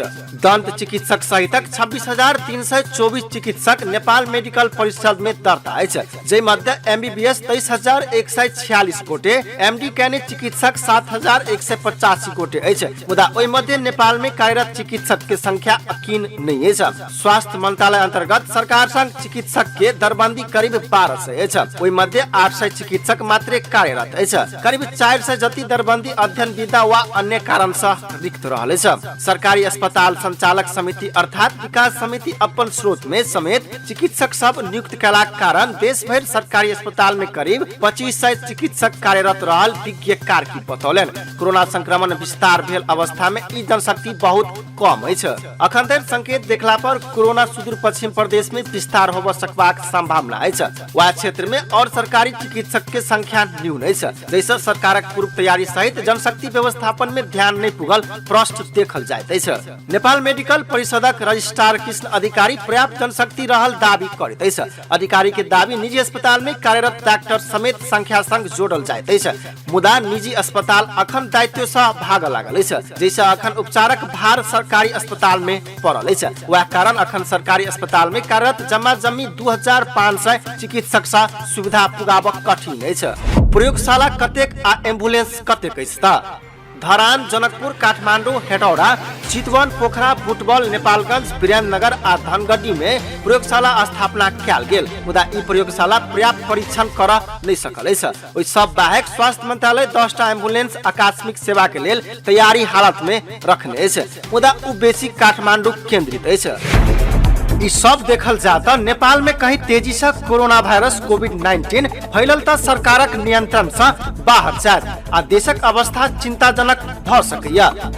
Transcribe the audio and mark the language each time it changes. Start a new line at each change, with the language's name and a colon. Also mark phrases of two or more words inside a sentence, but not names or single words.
Maithili: दंत चिकित्सक सहितक 26,324 चिकित्सक नेपाल मेडिकल परिषद में दर्ता अछि, जे मध्य एमबीबीएस 23,146 गोटे, एमडी कैनिक चिकित्सक 7,185 गोटे अछि, मुदा ओहि मध्य नेपाल में कार्यरत चिकित्सक के संख्या अकीन नहीं अछि। स्वास्थ्य मंत्रालय अंतर्गत सरकार संग चिकित्सक के दरबंदी करीब 1200 अछि। ओहि मध्य 800 चिकित्सक मात्र कार्यरत अछि। करीब 400 जति दरबंदी अध्ययन विदा वा अन्य कारण से रिक्त रहल अछि। सरकारी अस्पताल संचालक समिति अर्थात विकास समिति अपन स्रोत में समेत चिकित्सक सब नियुक्त कैला कारण देश भर सरकारी अस्पताल में करीब 2500 चिकित्सक कार्यरत रहल विज्ञ कार्की बतौलन। कोरोना संक्रमण विस्तार भेल अवस्था में ई जनशक्ति बहुत कम अछि। अखन धरि संकेत देखला पर कोरोना सुदूर पश्चिम प्रदेश में विस्तार होब सकबाक संभावना अछि। वह क्षेत्र में और सरकारी चिकित्सक के संख्या न्यून अछि, जैसे सरकारक पूर्व तैयारी सहित जनशक्ति व्यवस्थापन में ध्यान नहीं पुगल प्रश्न देखल जाइत अछि। नेपाल मेडिकल परिषदक रजिस्ट्रार कृष्ण अधिकारी पर्याप्त जनशक्ति रहल दावी करैत अछि। अधिकारी के दावी निजी अस्पताल में कार्यरत डॉक्टर समेत संख्या संग जोड़ल जाइत अछि, मुदा निजी अस्पताल अखन दायित्व से भाग लागल अछि, जैसे अखन उपचारक भार सरकारी अस्पताल में पड़ल अछि। वह कारण अखन सरकारी अस्पताल में कार्यरत जम्मा जम्मी 2500 चिकित्सक सा सुविधा पुगाब कठिन अछि। प्रयोगशाला कतेक आ एम्बुलेंस कतेक अछि त? धरान, जनकपुर, काठमाडौँ, हेटौडा, चितवन, पोखरा, बुटबल, नेपालगंज, वीरेन्द्रनगर आ धनगढ़ी में प्रयोगशाला स्थापना कयल गेल। मुदा ई प्रयोगशाला पर्याप्त परीक्षण कर नहीं सकल अछि। ओहि सब बाहेक स्वास्थ्य मंत्रालय 10टा एम्बुलेंस आकस्मिक सेवा के लेल तैयारी हालत में रखने अछि। मुदा उ बेसी काठमाडौँ केंद्रित अछि। ई सब देखल जाता नेपाल में कहीं तेजी से कोरोना वायरस कोविड-19 फैलल त सरकारक नियंत्रण से बाहर जायत आ देशक अवस्था चिंताजनक भ सकैया।